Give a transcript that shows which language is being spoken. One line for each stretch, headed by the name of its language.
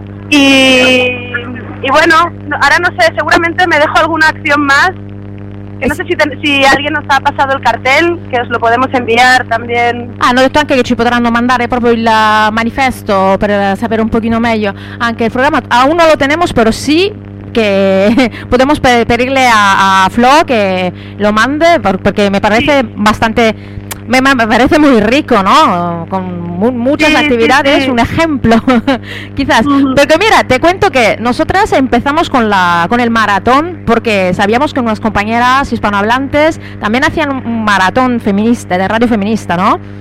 Spanish: Y bueno, ahora no sé, seguramente me dejo alguna acción más. Que no sé si alguien nos ha pasado el cartel, que os lo podemos enviar también.
Italian: Ah, hanno detto anche che ci potranno mandare proprio il manifesto per sapere un pochino meglio anche il programma.
Spanish: A uno lo tenemos, pero sí. Que podemos pedirle a Flo que lo mande, porque me parece bastante, me parece muy rico, ¿no? Con muchas actividades, sí. Un ejemplo, quizás. Uh-huh. Porque mira, te cuento que nosotras empezamos con el maratón, porque sabíamos que unas compañeras hispanohablantes también hacían un maratón feminista, de radio feminista, ¿no?